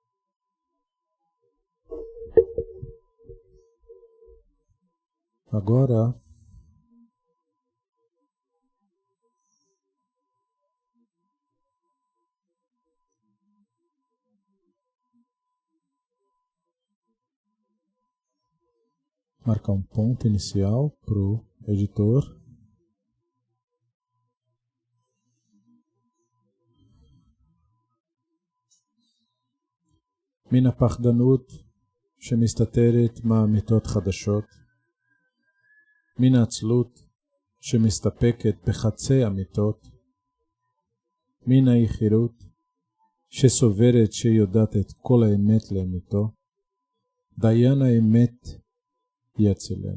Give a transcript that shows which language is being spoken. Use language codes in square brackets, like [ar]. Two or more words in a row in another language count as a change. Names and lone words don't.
[pt] Agora, marcar um ponto inicial para o editor. [he] מן הפחדנות שמסתתרת מאמיתות חדשות, מן העצלות שמסתפקת בחצי אמיתות, מן היחירות שסוברת שיודעת את כל האמת לאמיתו, דיין האמת יצילם.